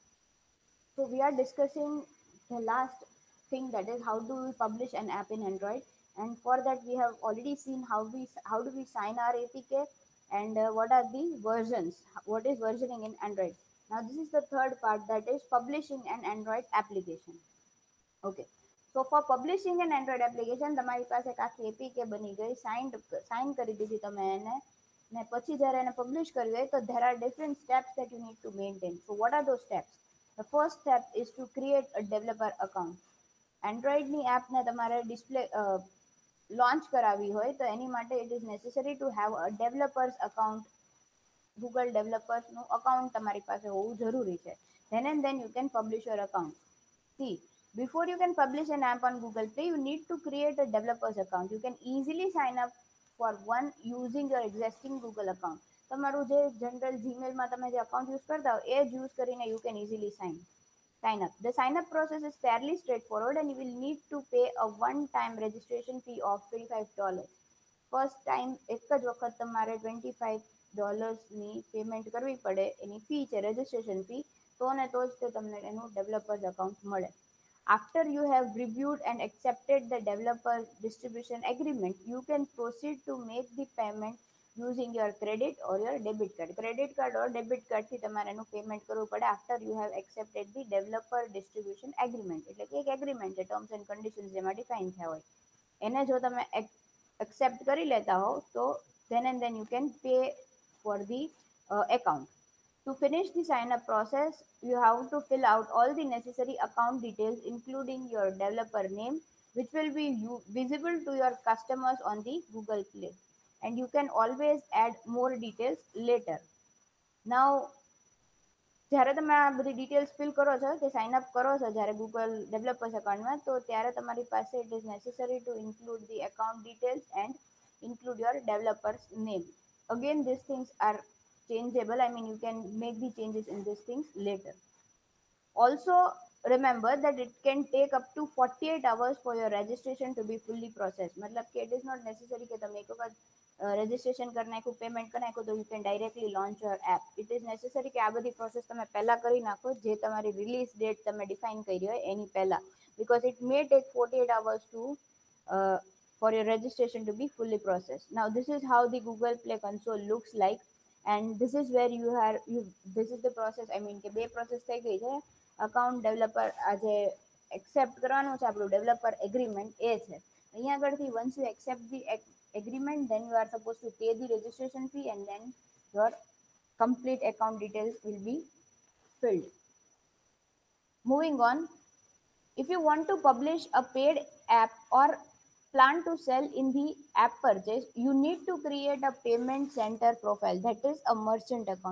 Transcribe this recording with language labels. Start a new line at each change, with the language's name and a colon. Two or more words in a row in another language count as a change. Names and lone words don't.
English: So we are discussing the last thing, that is how do we publish an app in Android. And for that we have already seen how do we sign our APK, and what are the versions. What is versioning in Android? Now this is the third part, that is publishing an Android application. Okay. So for publishing an Android application
Gujarati: તમારી પાસે એક આખી APK બની ગઈ, સાઇન કરી દીધી તમે એને, ને પછી જ્યારે એને પબ્લિશ કરવી હોય તો
English: there are different steps that you need to maintain. So what are those steps? The first step is to create a developer account.
Gujarati: એન્ડ્રોઈડની એપને તમારે ડિસ્પ્લે લોન્ચ કરાવી હોય તો એની માટે
English: it is necessary to have a developers account.
Gujarati: Google developersનું અકાઉન્ટ તમારી પાસે હોવું જરૂરી છે.
English: Then and then you can publish your account. See, before you can publish an app on Google Play, you need to create a developer's account. You can easily sign up for one using your existing Google account.
Gujarati: તમારું જે જનરલ જીમેલમાં તમે જે અકાઉન્ટ યુઝ કરતા હો એ જ યુઝ કરીને
English: you can easily sign up. The sign up process is fairly straightforward, and you will need to pay a one-time registration fee of $25. first time
Gujarati: એક જ વખત તમારે $25ની પેમેન્ટ કરવી પડે, એની ફી છે
English: registration fee,
Gujarati: તો ને તો જ તે તમને એનું
English: developers account
Gujarati: મળે.
English: After you have reviewed and accepted the developer distribution agreement, you can proceed to make the payment using your credit or your debit card. Credit card or debit card
Gujarati: થી તમારે એનું પેમેન્ટ કરવું પડે
English: after you have accepted the developer distribution agreement.
Gujarati: એટલે કે એક એગ્રીમેન્ટ છે,
English: terms and conditions
Gujarati: જેમાં ડિફાઇન થયા હોય એને જો તમે accept કરી લેતા હો તો
English: then and then you can pay for the account. To finish the sign up process, you have to fill out all the necessary account details, including your developer name, which will be visible to your customers on the Google Play. And you can always add more details later. Now,
Gujarati: જ્યારે તમે આ બધી
English: details fill
Gujarati: કરો છો કે
English: sign up
Gujarati: કરો છો જ્યારે
English: Google developers account,
Gujarati: તો ત્યારે તમારી પાસે
English: it is necessary to include the account details and include your developer's name. Again, these things are changeable. I mean, you can make the changes in these things later. Also, remember that it can take up to 48 hours for your registration to be fully processed.
Hindi: मतलब कि
English: it is not necessary
Hindi: कि
Gujarati: તમે એક વખત રજિસ્ટ્રેશન કરી નાખ્યું, પેમેન્ટ કરી નાખ્યું તો
English: you can directly launch your app. It is necessary
Gujarati: કે આ બધી પ્રોસેસ તમે પહેલા કરી નાખો જે તમારી
English: release date
Gujarati: તમે ડિફાઇન કરી હોય એની પહેલા,
English: because it may take 48 hours to for your registration to be fully processed. Now this is how the Google Play console looks like, and this is where this is the process. I mean
Gujarati: કે બે પ્રોસેસ થઈ ગઈ છે.
English: account developer
Gujarati: આ જે એક્સેપ્ટ કરવાનું છે આપણું
English: developer agreement
Gujarati: એ છે. અહીંયા આગળથી
English: once you accept the agreement, then you are supposed to pay the registration fee, and then your complete account details will be filled. Moving on, if you want to publish a paid app or plan to sell in the app purchase, you need to create a payment center profile, that is a merchant account.